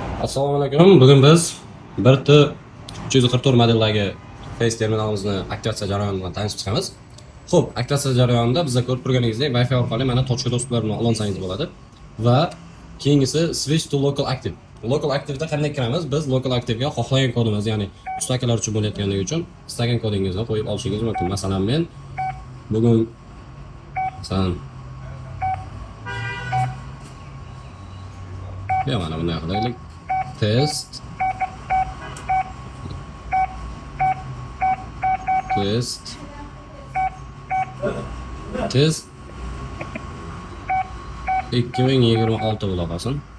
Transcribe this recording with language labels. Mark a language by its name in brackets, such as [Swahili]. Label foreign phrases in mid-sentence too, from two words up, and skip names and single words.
[Uzbek] Assalomu alaykum. Bugun biz 344 modeldagi Face terminalimizni aktivatsiya jarayoni bilan tanishib chiqamiz. Xo'p, aktivatsiya jarayonida bizga ko'rib turganingizdek Wi-Fi orqali mana [Russian] tochka dostuplar [Uzbek] bilan ulansangiz bo'ladi va keyingisi [English] switch to local active. Local active'da [Uzbek] qanday kiramiz? Biz [English] local active'ga [Uzbek] xohlagan kodimiz, ya'ni ustakalar uchun bo'layotganligi uchun istagan kodingizni qo'yib olishingiz mumkin. Masalan, men bugun mana bunday qilaylik. Test 2026 bo'la qolsin.